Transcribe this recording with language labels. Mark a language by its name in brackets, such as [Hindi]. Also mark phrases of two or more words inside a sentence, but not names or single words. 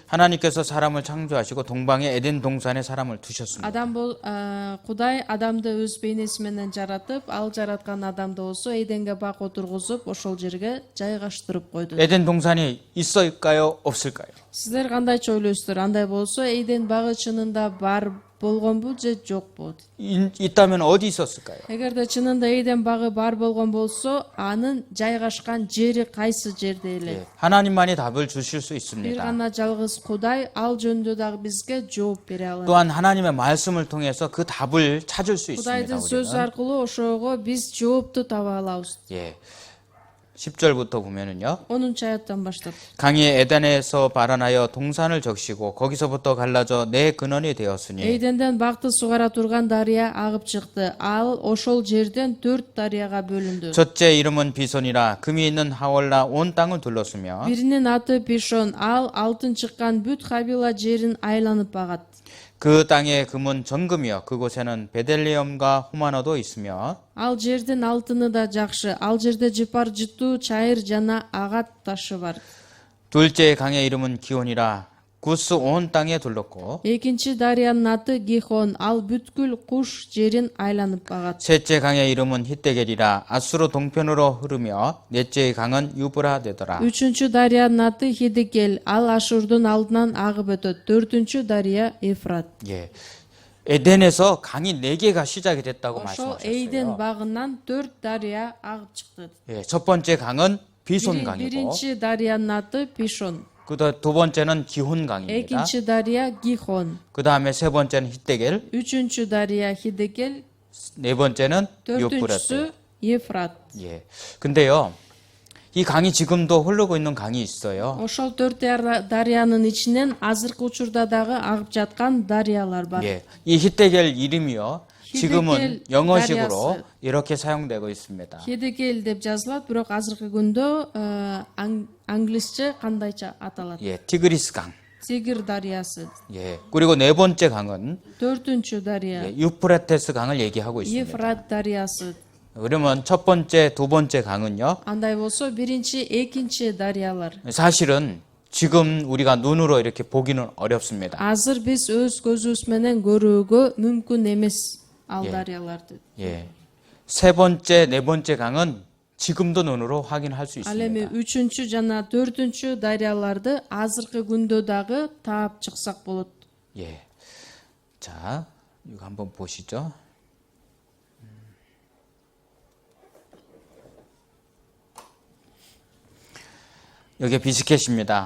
[Korean] 하나님께서 사람을 창조하시고 동방의 에덴 동산에 사람을 두셨습니다. [Kyrgyz] Кудай адамды өз бейнеси менен жаратып, ал жараткан адамды болсо Эйденге бак отургузуп, ошол жерге жайгаштырып койду. [Korean] 에덴 동산이 있을까요? 없을까요? [Kyrgyz] Сиздер кандайча ойлойсуздар? Андай болсо Эйден багы чынында бар болгонбу же жокпу? [Korean] 있다면 어디 있었을까요? [Kyrgyz] Эгерде чынында Эйден багы бар болгон болсо, анын жайгашкан жери кайсы жерде эле? [Korean] 예, 하나님만이 답을 주실 수 [Kyrgyz] Бир [Korean] 있습니다. [Kyrgyz] гана жалгыз Кудай ал жөнүндө дагы бизге жооп бере алат. [Korean] 또한 하나님의 말씀을 통해서 그 답을 찾을 수 있습니다. [Kyrgyz] Кудайдын сөзү [Korean] 우리는. [Kyrgyz] аркылуу ошого биз жоопту таба алабыз. [Korean] 예. 10절부터 보면은요. [Kyrgyz] 10-аяттан баштап. [Korean] 강이 에덴에서 발안하여 동산을 적시고 거기서부터 갈라져 내 근원이 되었으니 [Kyrgyz] Эйденден бакты сугара турган дарыя агып чыкты. Ал ошол жерден 4 дарыяга бөлүндү. [Korean] 첫째 이름은 비손이라 금이 있는 하월라 온 땅을 둘렀으며 [Kyrgyz] Биринин аты Пишон. Ал алтын чыккан бүт Хавила жерин айланып багат. [Korean] 그 땅의 금은 정금이요 그곳에는 베델레헴과 호마노도 있으며 [Kyrgyz] Ал жердин алтыны да жакшы. Ал жерде жыпар жытуу, чайыр жана агат ташы бар. [Korean] 둘째 강의 이름은 기온이라 구스 온 땅에 둘렀고 [Kyrgyz] Экинчи дарыянын аты Гихон. Ал бүткүл Куш жерин айланып багат. [Korean] 셋째 강의 이름은 히데겔이라 아수르 동편으로 흐르며 넷째 강은 유브라 되더라. [Kyrgyz] Үчүнчү дарыянын аты Хидикел. Ал Ашурдун алдынан агып өтөт. 4-чү дарыя Эфрат. [Korean] 예. 에덴에서 강이 4개가 시작이 됐다고 [Kyrgyz] Ошол Эйден [Korean] 말씀하셨어요. [Kyrgyz] багынан 4 дарыя агып чыкты. [Korean] 예, 첫 번째 강은 비손 강이고 [Kyrgyz] Биринчи дарыянын аты Пишон. [Korean] 두 번째는 기혼 강입니다. [Kyrgyz] Экинчи дарыя Гихон. [Korean] 그 다음에 세 번째는 히데겔, [Kyrgyz] Үчүнчү дарыя Хидикел. [Korean] 네 번째는 [Kyrgyz] Төртүнчүсү [Korean] 유프라테. [Kyrgyz] Ефрат. [Korean] 예. 근데요, 이 강이 지금도 흐르고 있는 강이 있어요. [Kyrgyz] Ошол 4 дарыянын ичинен азыркы учурда дагы агып жаткан дарыялар бар. [Korean] 예. 이 히데겔 이름이요, 지금은 히데겔 영어식으로 다리아스. 이렇게 사용되고 있습니다. [Kyrgyz] Хидикел деп жазылат, бирок азыркы күндө англисче кандайча аталат? [Korean] 예, 티그리스 강. [Kyrgyz] Тигр дарыясы. [Korean] 예. 그리고 네 번째 강은 [Kyrgyz] 4-чү дарыя [Korean] 예, 유프라테스 강을 얘기하고 있습니다. [Kyrgyz] Ефрат дарыясы. [Korean] 그러면 첫 번째, 두 번째 강은요, [Kyrgyz] Андай болсо биринчи, экинчи дарыялар. [Korean] 사실은 지금 우리가 눈으로 이렇게 보기는 어렵습니다. [Kyrgyz] Азыр биз өз көзүбүз менен көрүүгө мүмкүн эмес ал [Korean] 예. [Kyrgyz] дарыяларды. [Korean] 예. 세 번째, 네 번째 강은 지금도 눈으로 확인할 수 [Kyrgyz] Ал эми [Korean] 있습니다. [Kyrgyz] 3-чү жана 4-чү дарыяларды азыркы күндө дагы таап чыксак болот. [Korean] 예. 자, 이거 한번 보시죠. 여기 비스켓입니다.